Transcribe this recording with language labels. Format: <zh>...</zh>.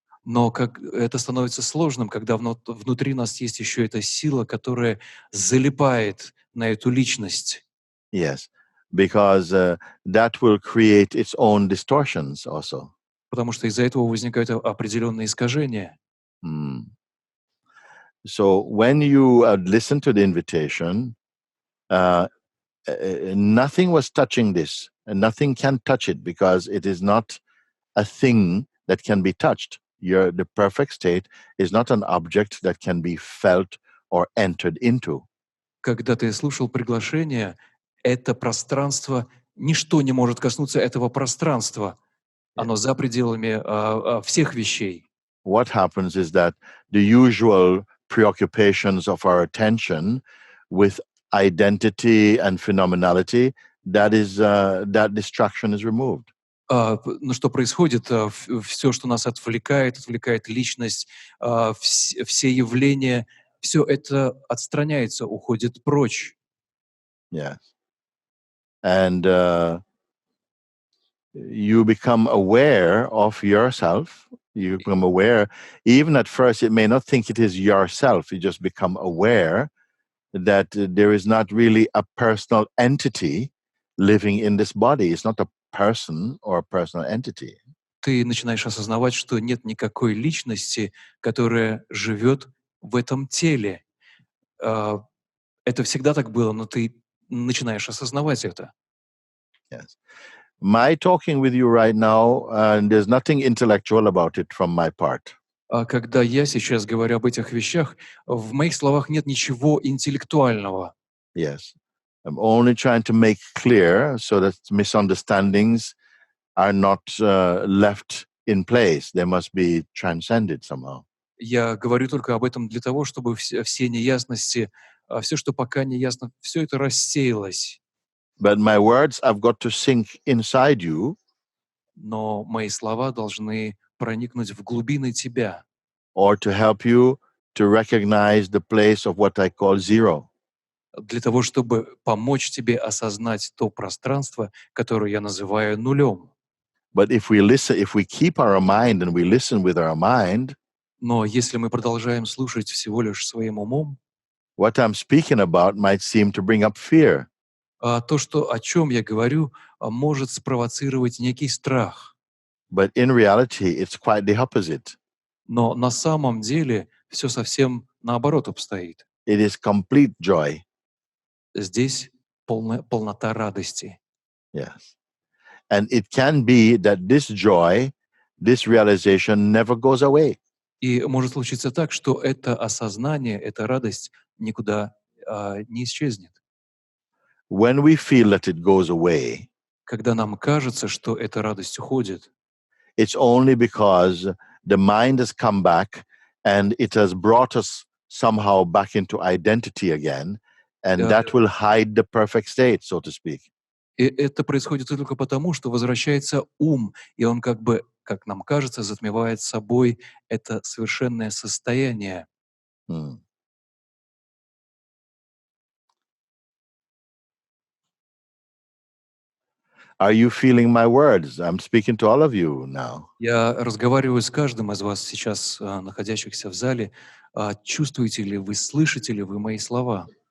<ru>Но как это становится сложным, когда внутри нас есть еще эта сила, которая залипает на эту личность.</ru> <en>Yes, because that will create its own distortions also.</en> <ru>Потому что из-за этого возникают определенные искажения.</ru> <en>So when you listen to the invitation, nothing was touching this, and nothing can touch it because it is not a thing that can be touched. The perfect state is not an object that can be felt or entered into.</en> <ru>Когда ты слушал приглашение, это пространство, ничто не может коснуться этого пространства. Оно за пределами всех вещей.</ru> <en>What happens is that the usual preoccupations of our attention with identity and phenomenality, that distraction is removed.</en> <ru>Ну что происходит? Все, что нас отвлекает личность, все явления, все это отстраняется, уходит прочь.</ru> <en>Yes. And you become aware of yourself. You become aware, even at first, it may not think it is yourself. You just become aware that there is not really a personal entity living in this body. It's not a person or a personal entity.</en> <ru>Ты начинаешь осознавать, что нет никакой личности, которая живет в этом теле. Это всегда так было, но ты начинаешь осознавать это.</ru> <en>Yes. My talking with you right now, there's nothing intellectual about it from my part.</en> <ru>Когда я сейчас говорю об этих вещах, в моих словах нет ничего интеллектуального.</ru> <en>Yes. I'm only trying to make clear so that misunderstandings are not left in place. They must be transcended somehow.</en> <ru>Я говорю только об этом для того, чтобы все неясности, все, что пока не ясно, все это рассеялось.</ru> <en>But my words have got to sink inside you</en> <ru>Но мои слова должны проникнуть в глубины тебя,</ru> <en>or to help you to recognize the place of what I call zero.</en> <ru>для того, чтобы помочь тебе осознать то пространство, которое я называю нулем.</ru> <en>But if we listen, if we keep our mind and we listen with our mind,</en> <ru>Но если мы продолжаем слушать всего лишь своим умом,</ru> <en>what I'm speaking about might seem to bring up fear.</en> <ru>то, о чем я говорю, может спровоцировать некий страх.</ru> <en>But in reality, it's quite the opposite.</en> <ru>Но на самом деле все совсем наоборот обстоит.</ru> <en>It is complete joy.</en> <ru>Здесь полнота радости.</ru> <en>Yes. And it can be that this joy, this realization never goes away.</en> <ru>И может случиться так, что это осознание, эта радость никуда не исчезнет.</ru> <en>When we feel that it goes away,</en> <ru>Когда нам кажется, что эта радость уходит,</ru> <en>it's only because the mind has come back and it has brought us somehow back into identity again, and</en> <ru>Да.</ru> <en>that will hide the perfect state, so to speak.</en> <ru>и это происходит только потому, что возвращается ум, и он как бы, как нам кажется, затмевает собой это совершенное состояние. Hmm.</ru> <en>Are you feeling my words? I'm speaking to all of you now.</en> <ru>Я разговариваю с каждым из вас сейчас, находящихся в зале. Чувствуете ли вы, слышите ли вы мои слова?</ru>